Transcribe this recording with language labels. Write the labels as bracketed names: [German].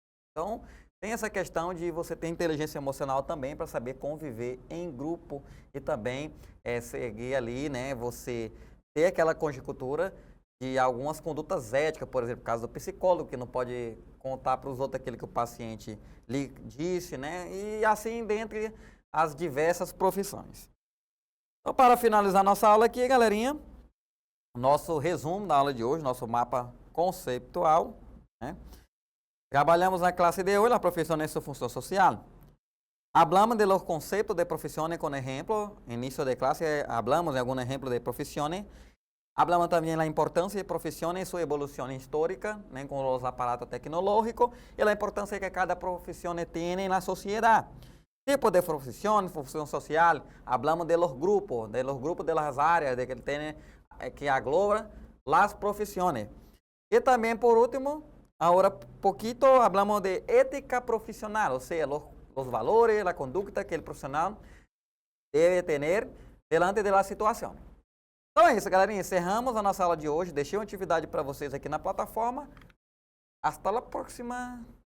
[Portuguese] Então, tem essa questão de você ter inteligência emocional também para saber conviver em grupo e também seguir ali, né, você ter aquela conjuntura de algumas condutas éticas, por exemplo, no caso do psicólogo, que não pode contar para os outros aquilo que o paciente lhe disse, né, e assim dentre as diversas profissões. Então, para finalizar nossa aula aqui, galerinha, nosso resumo da aula de hoje, nosso mapa conceitual, né? [Spanish] Trabalhamos na clase de hoy la profesión en su función social. Hablamos de los conceptos de profesiones con ejemplo. Inicio de clase hablamos de algunos ejemplos de profesiones. Hablamos también de la importancia de profesiones y su evolución histórica, ¿no? Con los aparatos tecnológicos y la importancia que cada profesión tiene en la sociedad. Tipos de profesión, función social. Hablamos de los grupos de las áreas de que tienen, que agloba las profesiones. Y también por último, ahora poquito hablamos de ética profesional, o sea, los valores, la conducta que el profesional debe tener delante de la situação. [Portuguese] Então é isso, galerinha. Encerramos a nossa aula de hoje. Deixei uma atividade para vocês aqui na plataforma. [Spanish] Hasta la próxima.